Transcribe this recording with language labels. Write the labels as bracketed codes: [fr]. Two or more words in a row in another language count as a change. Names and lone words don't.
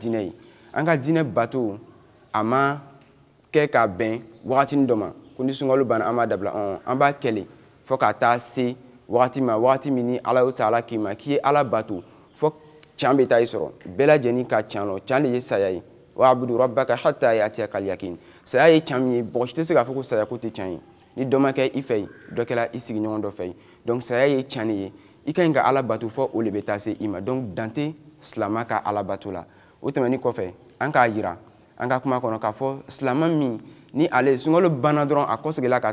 [bm] diinɛ ye an ka diinɛ bato a ma kɛ ka bɛn wagatini dɔ ma ko ni sunkalo banna an b'a dabila an b'a kɛle fo ka taa se wagati ma wagati min ni Ala Taala k'i ma k'i ye Ala bato fo can bɛ taa i sɔrɔ bɛɛ lajɛlen ka can lɔ can de ye saya ye [ar] واعبد ربك حتى يأتيك اليقين [bm] saya ye can min ye mɔgɔ si tɛ se k'a fɔ ko saya ko tɛ can ye ni dɔ ma kɛ i fɛ yen dɔ kɛra i sigiɲɔgɔn dɔ fɛ yen donc saya ye can de ye i ka ɲi ka Ala bato fɔ o de bɛ taa se i ma donc dan tɛ silama ka Ala bato la o tɛmɛni kɔfɛ an k'a yira an ka kuma kɔnɔ k'a fɔ silama min ni ale sunkalo banna dɔrɔn a kɔsegila ka